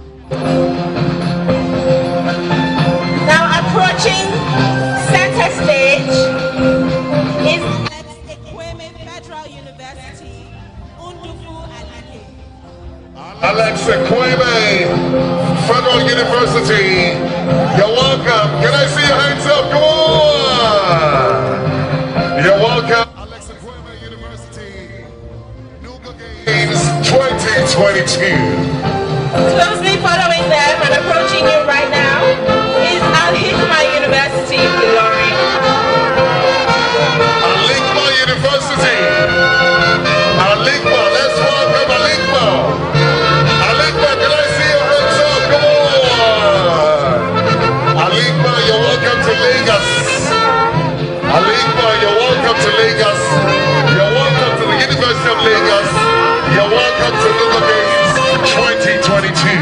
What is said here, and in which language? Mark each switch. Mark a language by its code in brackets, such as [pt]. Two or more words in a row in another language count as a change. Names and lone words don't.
[en] Now approaching center stage is Alex Ekweme Federal University, Undufu Alike. Alex Ekweme, Federal University. You're welcome. Can I see your hands up? Come on. You're welcome. Alex Ekweme University. Nuga Games 2022. Closely following them and approaching you right now is Al-Hikma University, Ilorin. Al-Hikma University. Al-Hikma, let's welcome Al-Hikma. Al-Hikma, can I see your hands up? Come on. Al-Hikma, you're welcome to Lagos. Al-Hikma, you're welcome to Lagos. You're welcome to the University of Lagos. You're welcome to Nuga Games 2022.